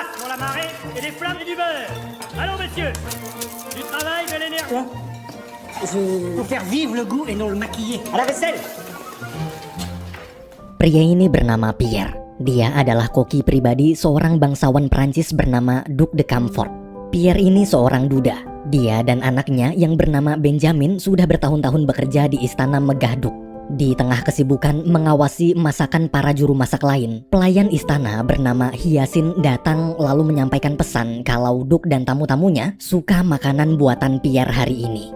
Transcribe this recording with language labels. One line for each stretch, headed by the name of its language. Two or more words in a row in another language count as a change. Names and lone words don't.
French: la marée et des flammes et du beurre. Allons, messieurs, du travail, de l'énergie. Pour faire vivre le goût et non le maquiller. À la vaisselle.
Indonesian: Pria ini bernama Pierre. Dia adalah koki pribadi seorang bangsawan Prancis bernama Duc de Camfort. Pierre ini seorang duda. Dia dan anaknya yang bernama Benjamin sudah bertahun-tahun bekerja di istana megah Duc. Di tengah kesibukan mengawasi masakan para juru masak lain, pelayan istana bernama Hyacinth datang lalu menyampaikan pesan kalau Duc dan tamu-tamunya suka makanan buatan Pierre hari ini.